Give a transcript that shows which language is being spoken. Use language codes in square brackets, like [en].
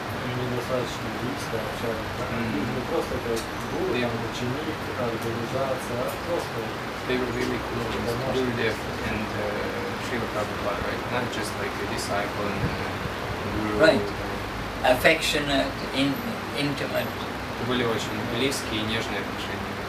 [ru] Недостаточно близко общаться. Не просто как гуру, ученик, организация, а просто... [en] They were really close, Gurudev and Srila Prabhupada, right? Not just like a disciple and guru. Right. Affectionate, intimate. [ru] Это были очень близкие и нежные отношения.